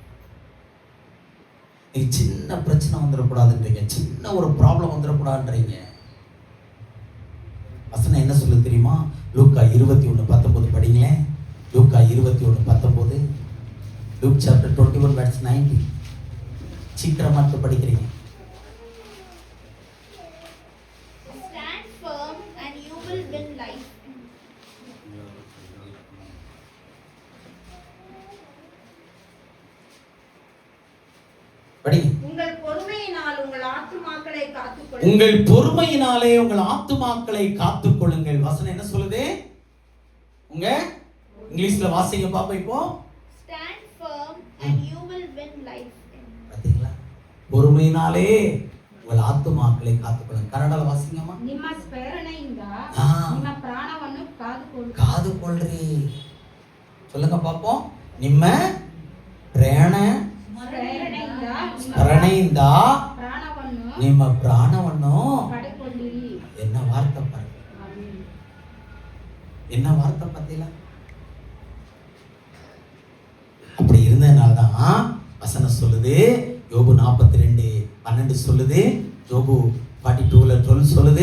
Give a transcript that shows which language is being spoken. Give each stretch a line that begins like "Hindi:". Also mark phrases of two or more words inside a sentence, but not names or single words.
Tamil: நீ சின்ன பிரச்சனை வந்துடக்கூடாதுன்றீங்க, சின்ன ஒரு ப்ராப்ளம் வந்துடக்கூடாதுன்றீங்க. வசனம் என்ன சொல்ல தெரியுமா? லூக்கா 21:19 படிங்களேன். லூக்கா 21:19. லூக்
English: chapter 21 verse
Tamil: 90. சீக்கிரமா படிக்கிறீங்க.
English: Stand firm and you will win life.
Tamil: படி. உங்கள் பொறுமையினால் உங்கள் ஆத்துமாக்களை காத்துக்கொள்ளுங்கள். உங்கள் பொறுமையினாலே உங்கள் ஆத்துமாக்களை காத்துக்கொள்ளுங்கள். வசனம் என்ன சொல்லுது? உங்க இங்கிலீஷ்ல வாசிங்க பாப்போம். இப்போ
English: Stand firm and you will win life.
Tamil: பாத்தீங்களா? பொறுமையினாலே உங்கள் ஆத்துமாக்களை காத்துக்கொள்ளுங்க. கன்னடல வாசிங்கம்மா.
Kannada: ನಿಮ್ಮ ಸ್ಮರಣೆಯಿಂದ ನಿಮ್ಮ ಪ್ರಾಣವನ್ನು ಕಾದುಕೊಳ್ಳಿ. ಕಾದುಕೊಳ್ಳ್ರಿ.
Tamil: சொல்லுங்க பாப்போம்.
Kannada: ನಿಮ್ಮ ಸ್ಮರಣೆಯಿಂದ ನಿಮ್ಮ ಪ್ರಾಣವನ್ನು ಪಡೆದುಕೊಳ್ಳಿರಿ.
Tamil: என்ன வார்த்தை பாருங்க, என்ன வார்த்தை பார்த்தீங்களா? அப்படி இருந்ததுனால தான் வசனம் சொல்லுது. யோபு 42:12 சொல்லுது. யோபு 42:12 சொல்லுது.